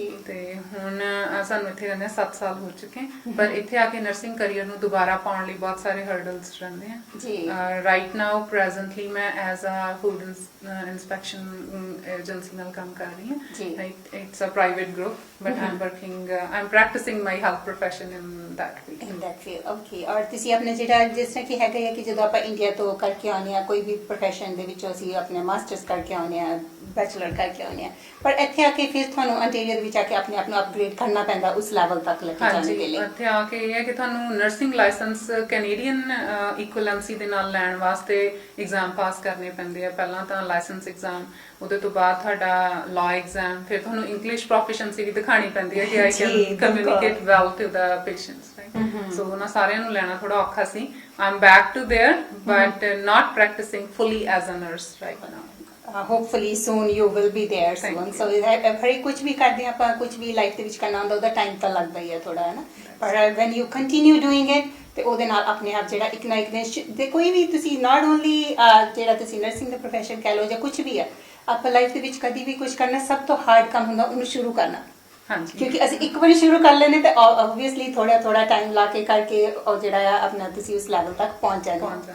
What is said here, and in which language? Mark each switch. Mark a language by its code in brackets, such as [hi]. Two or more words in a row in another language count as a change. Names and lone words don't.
[pa] ਤੇ ਹੁਣ ਸਾਨੂੰ ਇੱਥੇ ਰਹਿੰਦੇ 7 ਸਾਲ ਹੋ ਚੁੱਕੇ, ਪਰ ਇੱਥੇ ਆ ਕੇ [en] nursing career [pa] ਨੂੰ ਦੁਬਾਰਾ ਪਾਉਣ ਲਈ ਬਹੁਤ ਸਾਰੇ ਹਰਡਲਸ ਰਹਿੰਦੇ ਆ ਜੀ। [en] right now presently [pa] ਮੈਂ [en] as a food inspection agency [pa] ਨਾਲ ਕੰਮ ਕਰ ਰਹੀ ਹਾਂ। [en] it's a private group, but I'm practicing my health profession in that field. In that field, okay. [pa] ਔਰ ਤੁਸੀਂ ਆਪਣੇ ਜਿਹੜਾ ਜਿਸ ਤਰ੍ਹਾਂ ਕਿ ਹੈਗਾ ਹੈ ਕਿ ਜਦੋਂ ਆਪਾਂ ਇੰਡੀਆ ਤੋਂ ਕਰਕੇ ਆਉਂਦੇ ਹਾਂ ਕੋਈ ਵੀ ਪ੍ਰੋਫੈਸ਼ਨ ਦੇ ਵਿੱਚੋਂ ਅਸੀਂ ਆਪਣੇ ਮਾਸਟਰਸ ਕਰਕੇ ਆਉਂਦੇ ਹਾਂ, ਬੈਚਲਰ ਕਰਕੇ ਆਉਂਦੇ ਹਾਂ, ਪਰ ਇੱਥੇ ਆ ਕੇ ਫਿਰ ਤੁਹਾਨੂੰ ਅੰਟੇਰੀਓ ਦੇ ਵਿੱਚ ਆ ਕੇ ਆਪਣੇ ਆਪ ਨੂੰ ਅਪਗ੍ਰੇਡ ਕਰਨਾ ਪੈਂਦਾ ਉਸ ਲੈਵਲ ਤੱਕ ਲੈ ਕੇ ਜਾਣ ਦੇ ਲਈ। ਇੱਥੇ ਆ ਕੇ ਇਹ ਹੈ ਕਿ ਤੁਹਾਨੂੰ [en] nursing license Canadian equivalency [pa] ਦੇ ਨਾਲ ਲੈਣ ਵਾਸਤੇ ਐਗਜ਼ਾਮ ਪਾਸ ਕਰਨੇ ਪੈਂਦੇ ਆ। ਪਹਿਲਾਂ ਤਾਂ [en] license exam, [pa] ਉਹਦੇ ਤੋਂ ਬਾਅਦ ਤੁਹਾਡਾ [en] law exam, [pa] ਫਿਰ ਤੁਹਾਨੂੰ [en] English proficiency [pa] ਵੀ ਦਿਖਾਣੀ ਪੈਂਦੀ ਹੈ ਕਿ [en] I can communicate well to the patients, [pa] ਰਾਈਟ? ਸੋ ਉਹਨਾਂ ਸਾਰਿਆਂ ਨੂੰ ਲੈਣਾ ਥੋੜਾ ਔਖਾ ਸੀ। [en] I'm back to there, but not practicing fully as a nurse right now. Hopefully soon you will be there soon. [pa] So ਹਰ ਕੁਝ ਵੀ ਕਰਦੇ ਆਪਾਂ, ਕੁਝ ਵੀ ਲਾਈਫ ਦੇ ਵਿੱਚ ਕਰਨਾ ਹੁੰਦਾ ਉਹਦਾ ਟਾਈਮ ਤਾਂ ਲੱਗਦਾ ਹੀ ਹੈ ਥੋੜਾ, ਹੈ ਨਾ? ਪਰ [en] when you continue doing it [pa] ਤੇ ਉਹਦੇ ਨਾਲ ਆਪਣੇ ਆਪ ਜਿਹੜਾ ਇੱਕ ਨਾ ਇੱਕ ਦਿਨ ਤੇ ਕੋਈ ਵੀ ਤੁਸੀਂ [en] not only [pa] ਜਿਹੜਾ ਤੁਸੀਂ ਨਰਸਿੰਗ ਦਾ ਪ੍ਰੋਫੈਸ਼ਨ ਕਹਿ ਲਓ ਜਾਂ ਕੁਝ ਵੀ ਹੈ, ਆਪਾਂ ਲਾਈਫ ਦੇ ਵਿੱਚ ਕਦੀ ਵੀ ਕੁਝ ਕਰਨਾ ਸਭ ਤੋਂ ਹਾਰਡ ਕੰਮ ਹੁੰਦਾ ਉਹਨੂੰ ਸ਼ੁਰੂ ਕਰਨਾ। ਹਾਂਜੀ, ਕਿਉਂਕਿ ਅਸੀਂ ਇੱਕ ਵਾਰੀ ਸ਼ੁਰੂ ਕਰ ਲੈਂਦੇ ਤੇ ਆਬਵੀਅਸਲੀ ਥੋੜਾ ਟਾਈਮ ਲਾ ਕੇ ਕਰਕੇ ਉਹ ਜਿਹੜਾ ਆ ਆਪਣਾ ਤੁਸੀਂ ਉਸ ਲੈਵਲ ਤੱਕ ਪਹੁੰਚ ਜਾਂਦੇ।